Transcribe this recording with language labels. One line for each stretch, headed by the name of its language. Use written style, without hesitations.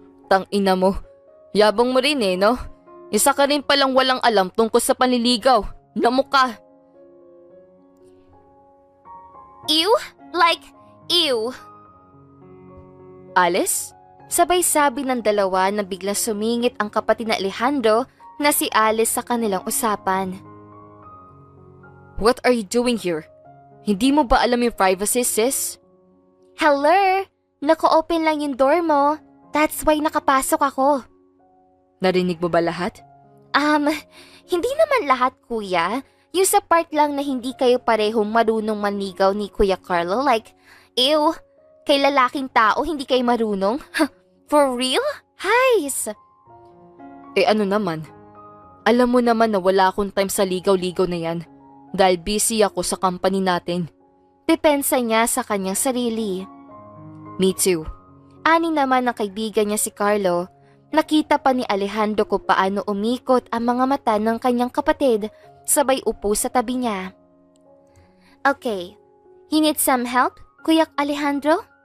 Filipino: Tang-ina mo. Yabang mo rin eh, no? Isa ka rin palang walang alam tungkol sa panliligaw. Namukha.
English: Ew? Like, ew.
Filipino: Alice? Sabay sabi ng dalawa na biglang sumingit ang kapatid na Alejandro na si Alice sa kanilang usapan.
English: What are you doing here?
Filipino: Hindi mo ba alam yung privacy, sis? Hello? Naka-open lang yung door mo.
English: That's why
Filipino: nakapasok ako. Narinig mo ba lahat? Hindi naman lahat, kuya. Yung sa part lang na hindi kayo parehong marunong manligaw ni Kuya Carlo, like, ew, kay lalaking tao hindi kayo marunong?
English: For real?
Filipino: Heis! Ano naman? Alam mo naman na wala akong time sa ligaw-ligaw na yan dahil busy ako sa company natin. Depensa niya sa kanyang sarili.
English: Me too.
Filipino: Ani naman ng kaibigan niya si Carlo. Nakita pa ni Alejandro kung paano umikot ang mga mata ng kanyang kapatid sabay upo sa tabi niya.
English: Okay, you need some help, Kuya Alejandro?